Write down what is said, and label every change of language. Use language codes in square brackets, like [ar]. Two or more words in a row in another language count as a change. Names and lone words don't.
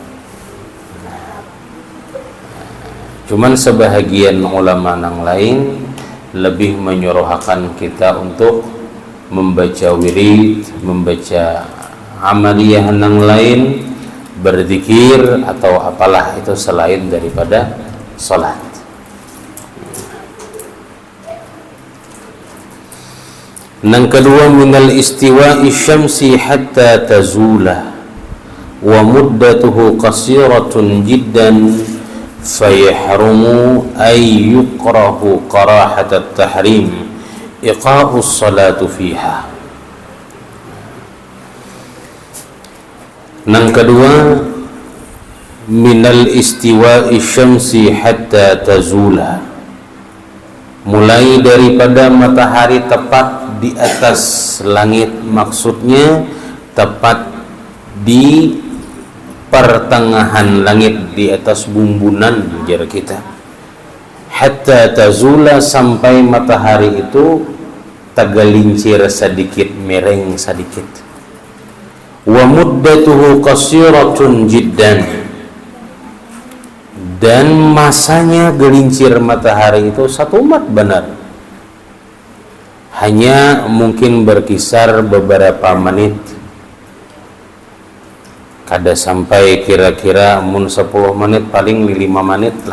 [bjn] Cuman sebahagian ulama nang lain lebih menyuruhkan kita untuk membaca wirid, membaca amaliyah nang lain, berzikir atau apalah itu selain daripada salat. Nang kedua, [ar] من استواء الشمس حتى تزول ومدته قصيرة جدا فيحرم أي يكره كراهة التحريم إيقاع الصلاة فيها. [bjn] Nang kedua, [ar] من استواء الشمس حتى تزول, [bjn] mulai daripada matahari tepat di atas langit, maksudnya tepat di pertengahan langit, di atas bumbunan jar kita. [ar] حتى تزول, [bjn] sampai matahari itu tagalincir sedikit, mereng sedikit. [ar] ومدته قصيرة جدا, [bjn] dan masanya gelincir matahari itu satu mat benar, hanya mungkin berkisar beberapa menit, kada sampai kira-kira mun 10 menit, paling 5 menit lah.